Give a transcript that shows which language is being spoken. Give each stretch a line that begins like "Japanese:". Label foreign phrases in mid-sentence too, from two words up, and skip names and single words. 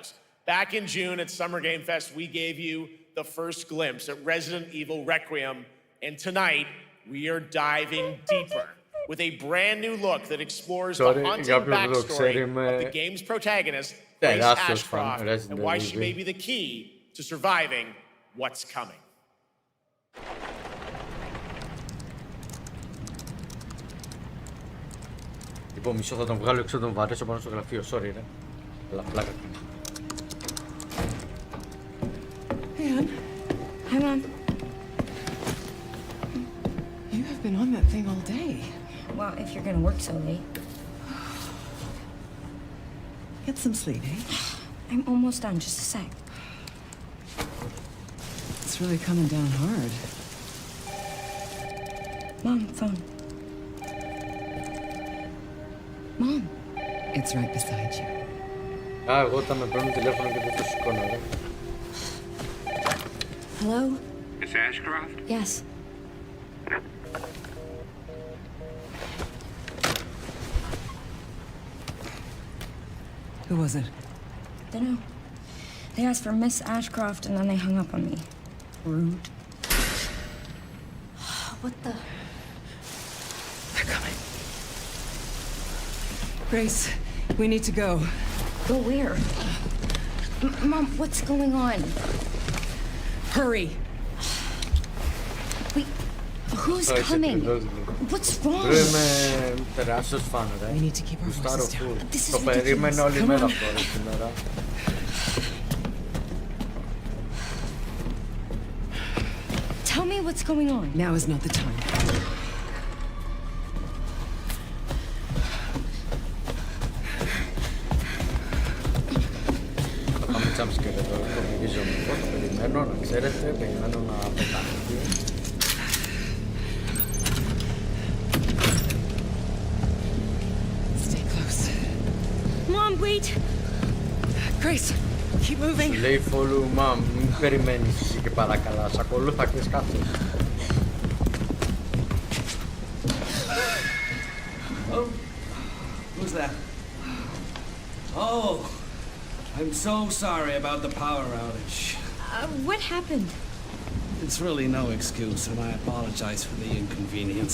English: Back in June at Summer Game Fest, we gave you the first glimpse at Resident Evil Requiem, and tonight, we are diving deeper with a brand new look that explores the haunting backstory of the game's protagonist, Grace Ashcroft, and why she may be the key to surviving what's coming.
Greek: Λοιπόν, μισό θα τον βγάλω έξω, τον βαρέσω πάνω στο γραφείο, sorry ρε. Αλλά πλάκα.
English: Hey, Ann. Hi, Mom. You have been on that thing all day. Well, if you're gonna work so late. Get some sleep, eh? I'm almost done, just a sec. It's really coming down hard. Mom, phone. Mom. It's right beside you.
Greek: Εγώ όταν με παίρνουν τηλέφωνο και δεν το σηκώνω, ρε.
English: Hello? Miss Ashcroft? Yes. Who was it? Dunno. They asked for Miss Ashcroft and then they hung up on me. Rude. What the? They're coming. Grace, we need to go. Go where? Mom, what's going on? Hurry. Wait, who's coming? What's wrong?
Greek: Είμαι τεράστιος φαν, ρε.
English: We need to keep our voices down. This is
Greek: Το περίμενα όλη μέρα αυτό, ρε, σήμερα.
English: Tell me what's going on. Now is not the time.
Greek: Πάμε jumpscare εδώ, το μυρίζω λίγο, το περιμένω, να ξέρετε, περιμένω να πετάχει.
English: Stay close. Mom, wait! Grace, keep moving.
Greek: Λέει
English: follow mom,
Greek: μην περιμένεις εσύ και παρακαλά, σ' ακολούθα και σκάφτες.
English: Oh, who's that? Oh, I'm so sorry about the power outage. What happened? It's really no excuse, and I apologize for the inconvenience.